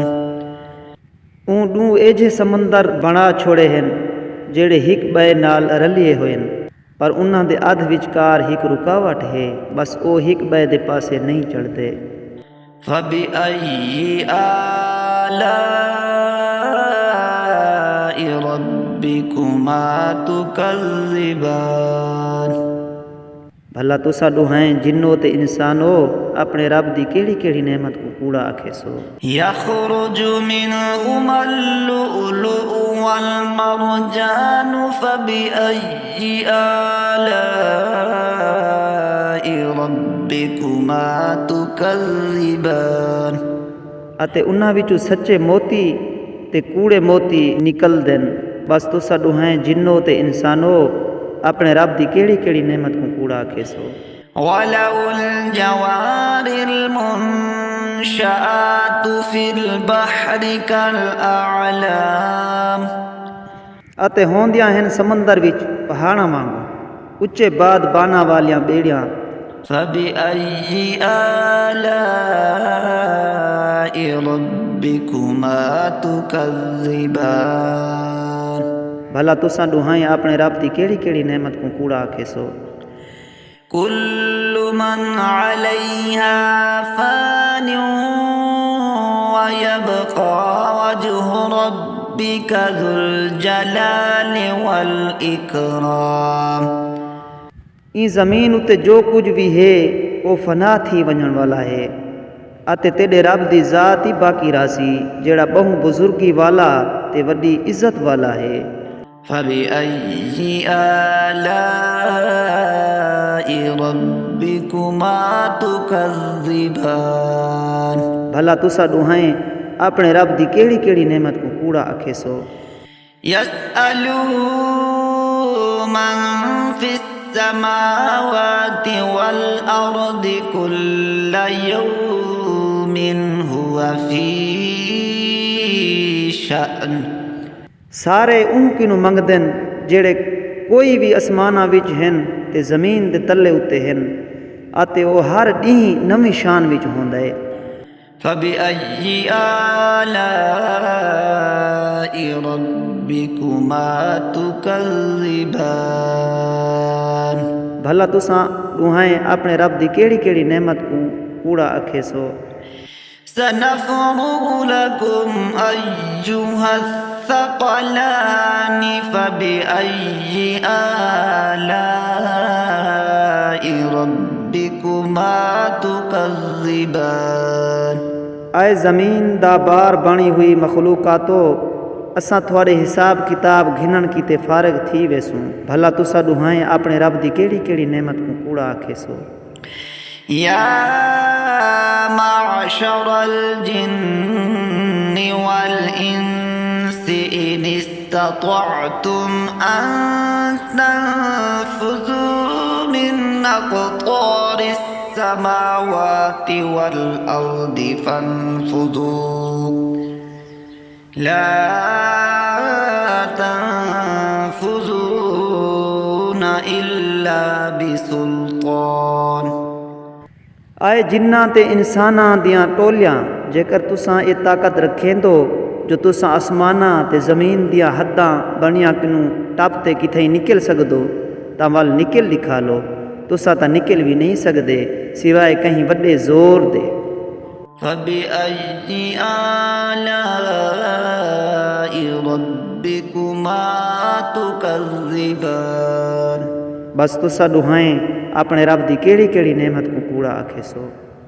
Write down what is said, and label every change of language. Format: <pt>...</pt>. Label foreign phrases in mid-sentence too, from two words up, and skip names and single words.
<skr>اونڈو ایجے سمندر بنا چھوڑے ہیں جیڑے ہک بے نال رلئے ہوئن، پر انہاں دے ادھ وچکار ہک رکاوٹ ہے، بس او ہک بے دے پاسے نہیں چڑھتے.</skr> <ar>فبأي آلاء ربكما تكذبان.</ar> <skr>بھلا تسا دہائیں جنو تے انسانو اپنے رب دی کیڑی کیڑی نعمت کو کوڑا آکھے سو.</skr> <ar>يخرج منهما اللؤلؤ والمرجان فبأي آلاء ربكما ربكما تكذبان</ar> <skr>اتے انہاں وچوں سچے موتی تے کوڑے موتی نکلدے ن. بس تسا دہاں جنو تے انسانو اپنے رب دی کیڑی کیڑی نعمت کو کوڑا آکھیسو.</skr> <ar>وله الجوار المنشآت في البحر كالأعلام</ar> <skr>اتے ہوندیاں ہن سمندر وچ پہاڑاں وانگو اچے باد بانا والیاں بیڑیاں.</skr> <ar>فبأي آلاء ربكما تكذبان</ar> <skr>بھلا تساں دہاں اپنے رب دی کیڑی کیڑی نعمت کو کوڑا آکھیسو.</skr> <ar>كل من عليها فان ويبقى وجه ربك ذو الجلال والإكرام</ar> <skr>ای زمین اتے جو کجھ بھی ہے وو فنا تھی ونجݨ والا ہے اتے تیرے رب دی ذات ہی باقی راسی جیڑا بہو بزرگی والا تے وڈی عزت والا ہے.</skr> <ar>فبأي آلاء ربكما تكذبان</ar> <skr>بھلا تسا دہاں اپنے رب دی کیڑی کیڑی نعمت کو کوڑا آکھیسو.</skr> <ar>يسأله من في السماوات والأرض كل يوم هو في شأن</ar> <skr>سارے انکنو منگدن جیڑے کوئی بھی آسمانا وچ ہن تے زمین دے تلے اتے ہن اتے وو ہر ڏینہہ نوی شان وچ ہوندا ہے.</skr> <ar>فبأي آلاء ربكما تكذبان</ar> <skr>بھلا تساں دہاں اپنے رب دی کیڑی کیڑی نعمت کو کوڑا آکھیسو.</skr> <ar>سنفرغ لكم أيها الثقلان فبأي آلاء ربكما تكذبان</ar> <skr>آئے زمین دا بار بݨی ہوئی مخلوقاتو اساں تھوڑے حساب کتاب گھنݨ کیتے فارغ تھی ویسوں. بھلا تسا دہاں اپنے رب دی کیڑی کیڑی نعمت کو کوڑا آکھیسو.</skr> <ar>يا معشر الجن والإنس إن استطعتم أن تنفذوا من أقطار السماوات والأرض فانفذوا لا تنفذون إلا بسلطان</ar> <skr>آئے جنا تے انساناں دیاں ٹولیاں جیکر تساں یہ طاقت رکھیندو جو تساں آسمانا تے زمین دیاں حداں بݨیاں کنو ٹپ تے کتھے نکل سکدو تاں ول نکل دکھا لو. تساں تاں نکل بھی نہیں سکدے سوائے کہیں وڈے زور دے.</skr> <ar>فبأي آلاء ربكما تكذبان</ar> <skr>بس تسا دہاں اپنے رب دی کیڑی کیڑی نعمت کو کوڑا آکھیسو.</skr>